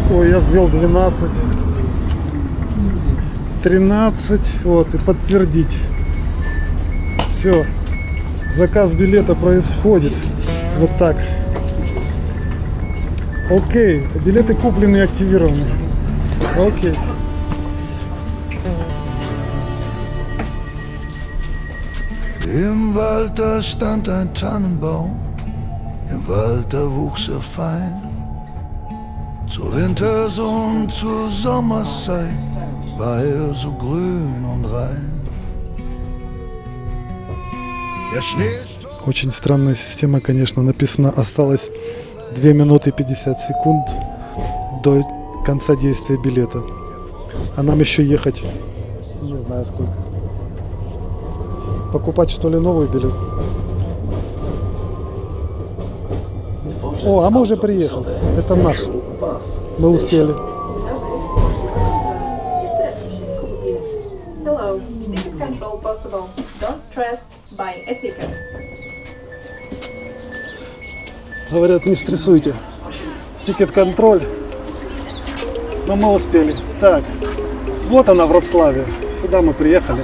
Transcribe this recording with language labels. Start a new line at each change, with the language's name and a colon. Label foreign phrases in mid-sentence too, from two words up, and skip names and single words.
Russian: Ой, я ввел 12. 13. Вот, и подтвердить. Все. Заказ билета происходит. Вот так. Окей. Билеты куплены и активированы. Окей.
German: Im Wald da stand ein Tannenbaum, im Wald da wuchs er fein. Zur Wintersonne, zur Sommerszeit war er so grün und rein. Der Schneesturm.
Russian: Очень странная система, конечно. Написано, осталось 2 минуты 50 секунд до конца действия билета. А нам еще ехать не знаю сколько. Покупать что ли новый билет? О, а мы уже приехали. Это наш. Мы успели.
English: Hello, ticket control possible. Don't stress, buy a ticket.
Russian: Говорят, не стрессуйте. Тикет-контроль. Но мы успели. Так, вот она, Вроцлавия. Сюда мы приехали.